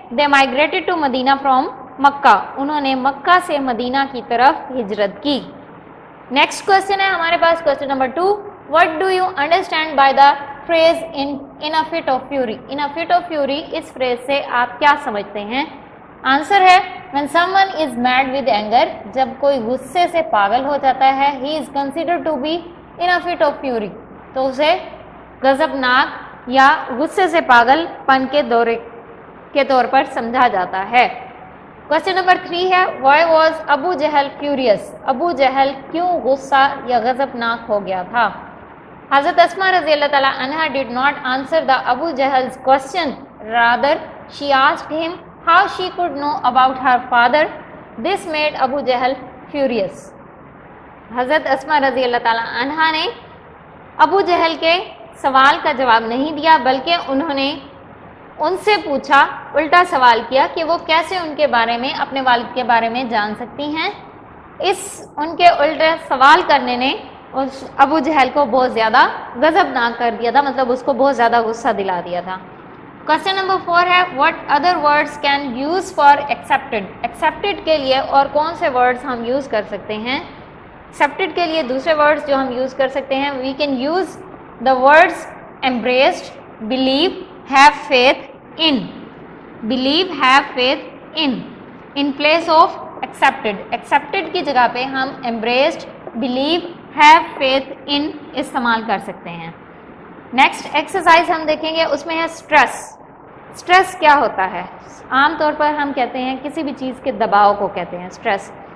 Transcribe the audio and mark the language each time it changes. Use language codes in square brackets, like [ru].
[en] They migrated to Medina from Mecca. [ur] انہوں نے مکہ سے مدینہ کی طرف ہجرت کی. نیکسٹ کوشچن ہے ہمارے پاس question number 2. [en] What do you understand by the phrase in a fit of fury. [ur] In a fit of fury اس freeze سے آپ کیا سمجھتے ہیں. [en] Answer ہے when someone is mad with anger. [ur] جب کوئی غصے سے پاگل ہو جاتا ہے [en] he is considered to be in a fit of fury. [ur] تو اسے غضبناک یا غصے سے پاگل پن کے دورے کے طور پر سمجھا جاتا ہے. کوشچن نمبر 3 ہے [en] why was [ur] Abu Jahl [en] furious. [ur] ابو جہل کیوں غصہ یا غضبناک ہو گیا تھا. [en] حضرت اسما رضی اللہ تعالیٰ عنہ did not answer the Abu Jahl's question. Rather she asked him how she could know about her father. This made Abu Jahl furious. [ur] حضرت اسما رضی اللہ تعالیٰ عنہ نے ابو جہل کے سوال کا جواب نہیں دیا بلکہ انہوں نے ان سے پوچھا, الٹا سوال کیا کہ وہ کیسے ان کے بارے میں اپنے والد کے بارے میں جان سکتی ہیں. اس ان کے الٹے سوال کرنے نے اس ابو جہل کو بہت زیادہ غضبناک کر دیا تھا, مطلب اس کو بہت زیادہ غصہ دلا دیا تھا. کوشچن نمبر 4 ہے [en] What other words can use for accepted. [ur] Accepted کے لیے اور کون سے ورڈس ہم یوز کر سکتے ہیں. ایکسیپٹڈ کے لیے دوسرے ورڈس جو ہم یوز کر سکتے ہیں [en] We can use the words embraced, believe, have faith in. believe, have faith in place of accepted. [ur] accepted کی جگہ پہ ہم [en] embraced, believe, have faith in [ur] استعمال کر سکتے ہیں. نیکسٹ ایکسرسائز ہم دیکھیں گے, اس میں ہے اسٹریس. اسٹریس کیا ہوتا ہے. عام طور پر ہم کہتے ہیں کسی بھی چیز کے دباؤ کو کہتے ہیں اسٹریس.